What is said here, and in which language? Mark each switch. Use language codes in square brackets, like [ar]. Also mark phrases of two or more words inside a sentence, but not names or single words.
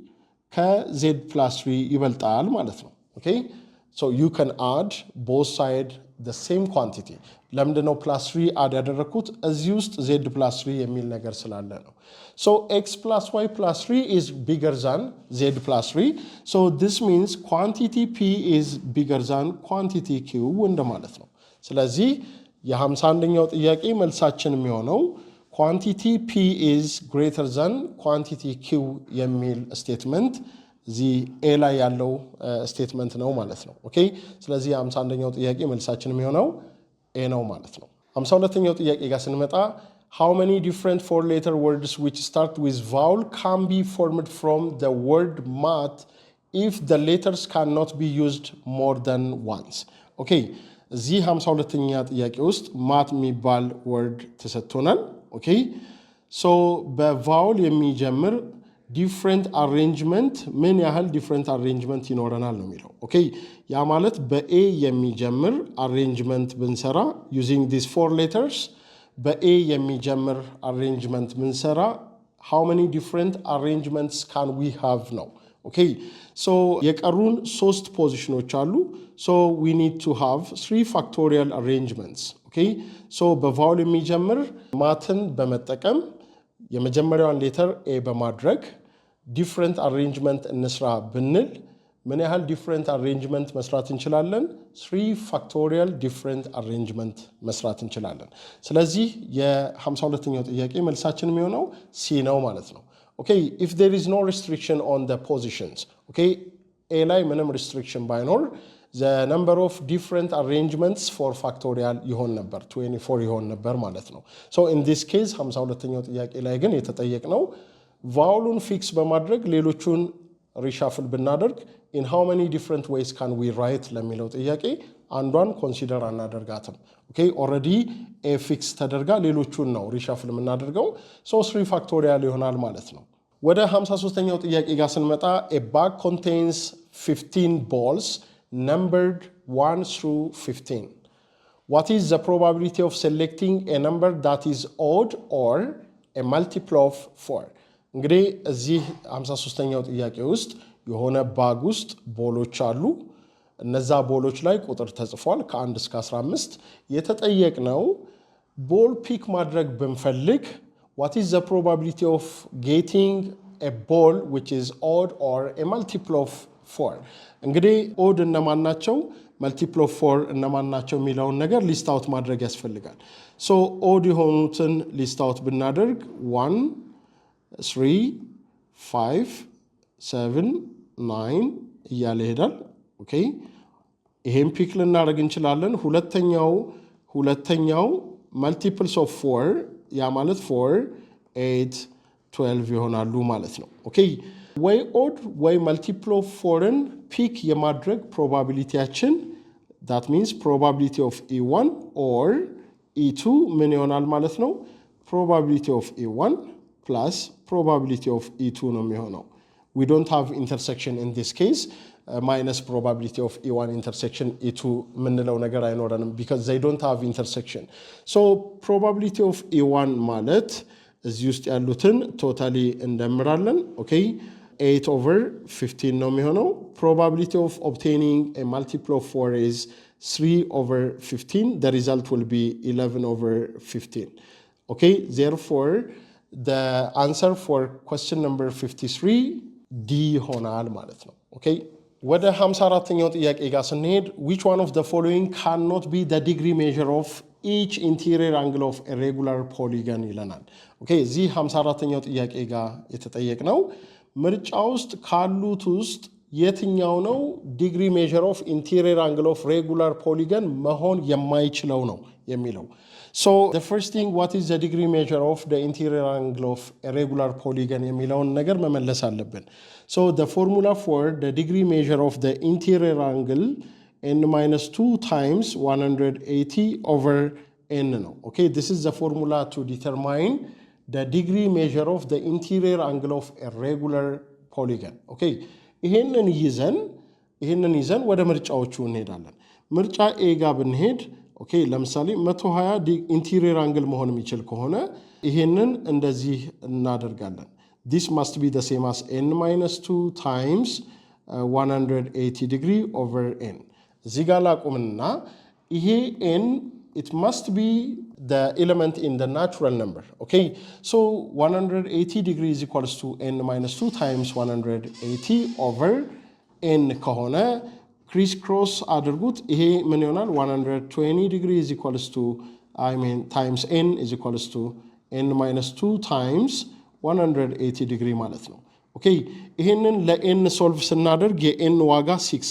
[am] ከz + 3 ይበልጣል ማለት ነው [en] okay so you can add both sides the same quantity [am] ለምንድነው +3 add ያደረኩት እዚህ ውስጥ z + 3 የሚል ነገር ስላለ ነው [en] so x + y + 3 is bigger than z + 3 so this means quantity p is bigger than quantity q [am] እንደማለት ነው ስለዚህ የ51ኛው ጥያቄ መልሳችን የሚሆነው [en] quantity p is greater than quantity q [am] የሚል ስቴትመንት እዚህ a ላይ ያለው ስቴትመንት ነው ማለት ነው ኦኬ ስለዚህ 51ኛው ጥያቄ መልሳችን የሚሆነው a ነው ማለት ነው 52ኛው ጥያቄ ጋር ስንመጣ how [en] many different four letter words which start with vowel can be formed from the word math if the letters cannot be used more than once okay እዚህ [am] 52ኛ ጥያቄ ውስጥ math የሚባል word ተሰጥቶናል okay so በቫውል የሚጀምር [en] different arrangement [am] ምን ያህል [en] different arrangement [am] ይኖረናል ነው የሚለው okay ያ ማለት በa የሚጀምር arrangement ብንሰራ [en] using these four letters [am] በa የሚጀምር arrangement ብንሰራ how [en] many different arrangements can we have [am] ነው [en] okay so [am] የቀሩን 3 ፖዚሽኖች አሉ [en] so we need to have 3 factorial arrangements okay so [am] በቫውል የሚጀምር ማትን በመጠቀም የመጀመሪያውን ሌተር a በማድረግ [en] different arrangement [am] እንስራ ብንል ምን ያህል [en] different arrangement [am] መስራት እንችላለን [en] 3 factorial different arrangement [am] መስራት እንችላለን ስለዚህ የ52ኛው ጥያቄ መልሳችን የሚሆነው c ነው ማለት ነው [en] okay if there is no restriction on the positions okay [am] a ላይ ምንም restriction ባይኖር [en] the number of different arrangements for factorial [am] ይሆን ነበር 24 ይሆን ነበር ማለት ነው [en] so in this case [am] 52ኛው ጥያቄ ላይ ግን የተጠየቅነው ቫውሉን ፊክስ በማድረግ ሌሎቹን ሪሻፍል ብናደርግ [en] in how many different ways can we write [am] ለሚለው ጥያቄ አንዷን ኮንሲደር አናደርጋትም ኦኬ ኦሬዲ a fix ተደርጋ ሌሎቹን ነው ሪሻፍል የምናደርገው so 3 ፋክቶሪያል ይሆናል ማለት ነው ወደ 53ኛው ጥያቄ ጋር ስንመጣ [en] a bag contains 15 balls numbered 1 through 15 what is the probability of selecting a number that is odd or a multiple of 4 [am] እንግዲህ እዚህ 53ኛው ጥያቄ ውስጥ የሆነ ባግ ውስጥ ቦሎች አሉ እነዛ ቦሎች ላይ ቁጥር ተጽፏል ከ1 እስከ 15 የተጠየቅነው ቦል ፒክ ማድረግ ብንፈልግ [en] what is the probability of getting a ball which is odd or a multiple of 4 [am] እንግዲህ odd እነማን ናቸው [en] multiple of 4 [am] እነማን ናቸው የሚለውን ነገር ሊስት አውት ማድረግ ያስፈልጋል so odd የሆኑትን ሊስት አውት ብናደርግ 1 3 5 7 9 እያለ ይሄዳል ኦኬ ይሄን ፒክ ልናደርግ እንችላለን ሁለተኛው [en] multiples of 4 [am] ያ ማለት 4 8 12 ይሆናሉ ማለት ነው ኦኬ ወይ odd [en] ወይ multiple of 4ን [am] ፒክ የማድረግ probabilityያችን [en] that means probability of E1 or E2 [am] ምን ይሆናል ማለት ነው [en] probability of E1 plus probability of E2 [am] ነው የሚሆነው [en] we don't have intersection in this case minus probability of E1 intersection E2 [am] ምንለው ነገር አይኖርንም [en] because they don't have intersection so probability of E1 [am] ማለት እዚህ ውስጥ ያሉትን [en] totally እንደምራለን okay 8 over 15 [am] ነው የሚሆነው [en] probability of obtaining a multiple of 4 is 3 over 15 the result will be 11 over 15 okay therefore the answer for question number 53 [am] D ሆናል ማለት ነው [en] okay [am] ወደ 54ኛው ጥያቄ ጋር ስንሄድ [en] which one of the following cannot be the degree measure of each interior angle of a regular polygon ይለናል okay [am] እዚህ 54ኛው ጥያቄ ጋር የተጠየቅነው ምርጫ ውስጥ ካሉት ውስጥ የትኛው ነው [en] degree measure of interior angle of regular polygon [am] መሆን የማይችለው ነው የሚለው [en] so the first thing what is the degree measure of the interior angle of a regular polygon [am] የሚለውን ነገር መመለስ አለብን [en] so the formula for the degree measure of the interior angle n-2 times 180 over n ነው okay this is the formula to determine the degree measure of the interior angle of a regular polygon okay ይሄንን [am] ይዘን ወደ ምርጫዎቹ እንሄዳለን ምርጫ A ጋር ብንሄድ ኦኬ ለምሳሌ 120 ኢንቴሪየር አንግል መሆን የሚችል ከሆነ ይሄንን እንደዚህ እናደርጋለን [en] this must be the same as n-2 times 180 degree over n [am] እዚህ ጋር ላቁምና ይሄ [en] n it must be the element in the natural number okay so 180 degree is equals to n-2 times 180 over n [am] ከሆነ crisscross አድርጉት ይሄ ምን ይሆናል [en] 120 degree is equals to times n is equals to n-2 times 180 degree [am] ማለት ነው [en] okay [am] ይሄንን ለn ሶልቭ ስናደርግ የn ዋጋ [en] 6